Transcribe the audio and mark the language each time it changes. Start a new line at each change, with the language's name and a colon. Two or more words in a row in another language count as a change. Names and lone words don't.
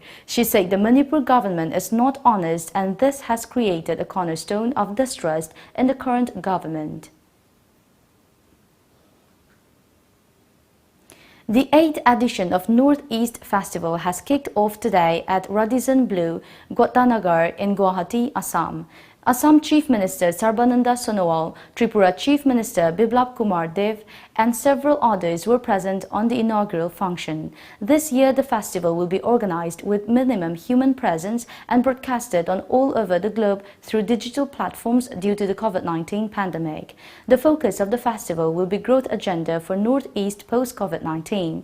English: She said the Manipur government is not honest, and this has created a cornerstone of distrust in the current government. The 8th edition of Northeast Festival has kicked off today at Radisson Blu, Gotanagar in Guwahati, Assam. Assam Chief Minister Sarbananda Sonowal, Tripura Chief Minister Biplab Kumar Dev, and several others were present on the inaugural function. This year, the festival will be organized with minimum human presence and broadcasted on all over the globe through digital platforms due to the COVID-19 pandemic. The focus of the festival will be growth agenda for Northeast post-COVID-19.